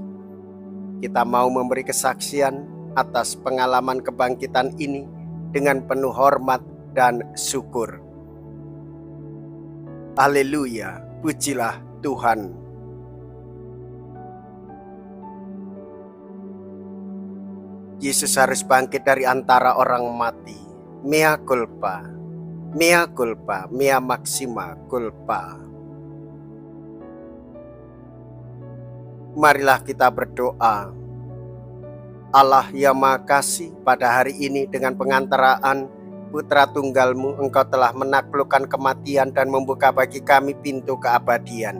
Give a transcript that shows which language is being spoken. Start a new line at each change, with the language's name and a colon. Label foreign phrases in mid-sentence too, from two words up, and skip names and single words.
Indonesian: Kita mau memberi kesaksian atas pengalaman kebangkitan ini dengan penuh hormat dan syukur. Haleluya, pujilah Tuhan. Yesus harus bangkit dari antara orang mati.
Latin: Mea culpa. Mea culpa, mea maxima culpa.
Indonesian: Marilah kita berdoa. Allah yang Maha Kasih, pada hari ini dengan pengantaraan Putra Tunggal-Mu, Engkau telah menaklukkan kematian dan membuka bagi kami pintu keabadian.